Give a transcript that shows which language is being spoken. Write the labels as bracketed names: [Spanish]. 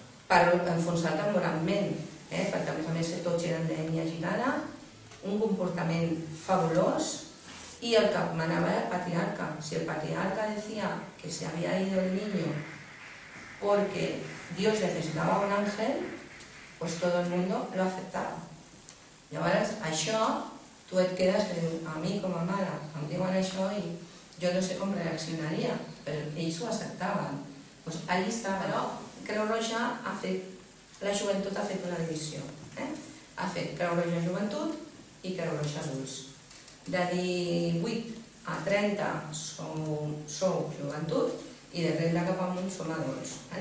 [Catalan] Per enfonsar temporalment, perquè a més tots eren d'ètnia gitana, un comportament fabulós, [Spanish] y el que manaba era el patriarca. Si el patriarca decía que se había ido el niño porque Dios necesitaba un ángel, pues todo el mundo lo aceptava. [Catalan] Llavors, això, tu et quedes que a mi com a mare em diuen això i jo no sé com reaccionaria, però ells ho acceptaven. Doncs allí està, però Creu Roja ha fet, la joventut ha fet una divisió. Ha fet Creu Roja Joventut i Creu Roja Adults. De 18 a 30 sou joventut i de 30 cap amunt som adults.